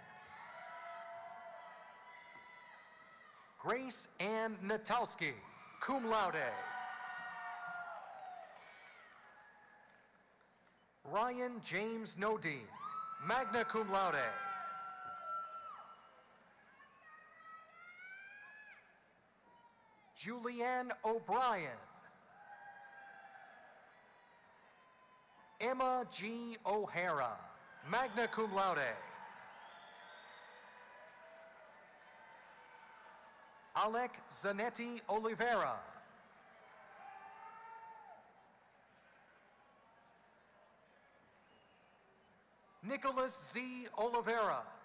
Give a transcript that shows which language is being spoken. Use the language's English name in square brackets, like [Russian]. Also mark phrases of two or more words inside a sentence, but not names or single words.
[English] Grace Ann Natowski, [Latin] cum laude. [English] Ryan James Nodine, [Latin] magna cum laude. [English] Julianne O'Brien. Emma G. O'Hara, [Latin] magna cum laude. [English] Alec Zanetti Oliveira. Nicholas Z. Oliveira.